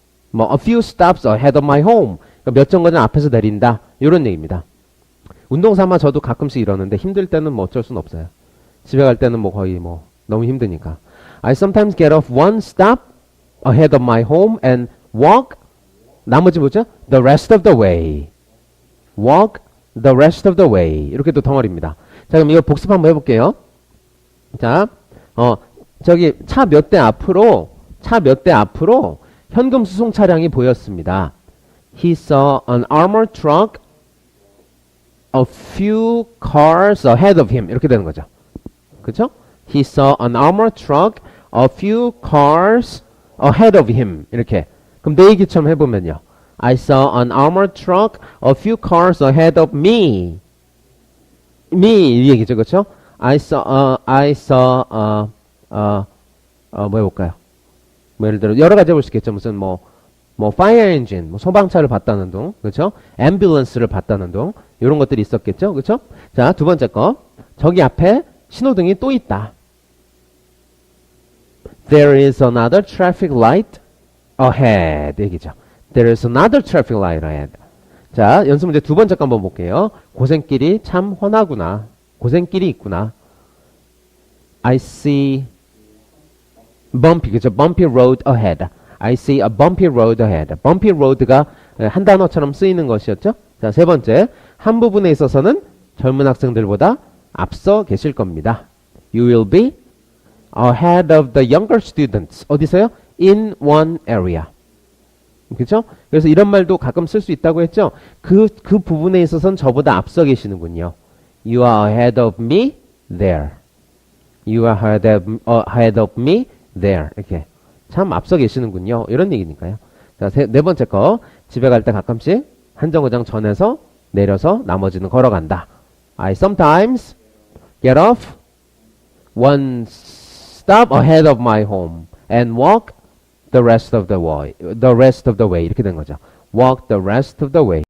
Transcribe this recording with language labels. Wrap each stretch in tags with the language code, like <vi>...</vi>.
<ko>뭐</ko> <en>a few stops ahead of my home</en> <ko>그러니까 몇 정거장 앞에서 내린다. 이런 얘기입니다. 운동 삼아 저도 가끔씩 이러는데 힘들 때는 뭐 어쩔 수는 없어요. 집에 갈 때는 뭐 거의 뭐 너무 힘드니까.</ko> <en>I sometimes get off one stop ahead of my home and walk</en> <ko>나머지 뭐죠?</ko> <en>The rest of the way. Walk the rest of the way.</en> <ko>이렇게 또 덩어리입니다. 자, 그럼 이거 복습 한번 해볼게요. 자, 저기 차 몇 대 앞으로 현금 수송 차량이 보였습니다.</ko> <en>He saw an armored truck a few cars ahead of him.</en> <ko>이렇게 되는 거죠. 그렇죠?</ko> <en>He saw an armored truck a few cars ahead of him.</en> <ko>이렇게. 그럼 내 얘기처럼 해보면요.</ko> <en>I saw an armored truck a few cars ahead of me.</en> <ko>이 얘기죠. 그렇죠?</ko> <en>I saw</en> <ko>뭐 해볼까요? 뭐 예를 들어 여러 가지 해볼 수 있겠죠. 무슨 뭐 fire engine, 뭐 소방차를 봤다는 둥, 그렇죠? ambulance를 봤다는 둥, 이런 것들이 있었겠죠, 그렇죠? 자, 두 번째 거, 저기 앞에 신호등이 또 있다.</ko> <en>There is another traffic light ahead.</en> <ko>얘기죠.</ko> <en>There is another traffic light ahead.</en> <ko>자, 연습 문제 두 번째 거 한번 볼게요. 고생길이 참 훤하구나. 고생길이 있구나.</ko> <en>I see bumpy,</en> <ko>그죠?</ko> <en>bumpy road ahead. I see a bumpy road ahead.</en> <ko>bumpy road가 한 단어처럼 쓰이는 것이었죠. 자, 세 번째. 한 부분에 있어서는 젊은 학생들보다 앞서 계실 겁니다.</ko> <en>You will be ahead of the younger students.</en> <ko>어디서요?</ko> <en>In one area.</en> <ko>그렇죠? 그래서 이런 말도 가끔 쓸 수 있다고 했죠. 그 부분에 있어서는 저보다 앞서 계시는군요.</ko> <en>You are ahead of me there. You are ahead of me there.</en> <ko>이렇게 참 앞서 계시는군요. 이런 얘기니까요. 자, 네 번째 거. 집에 갈 때 가끔씩 한 정거장 전에서 내려서 나머지는 걸어간다.</ko> <en>I sometimes get off one stop ahead of my home and walk the rest of the way.</en> <ko>이렇게 된 거죠.</ko> <en>Walk the rest of the way.</en>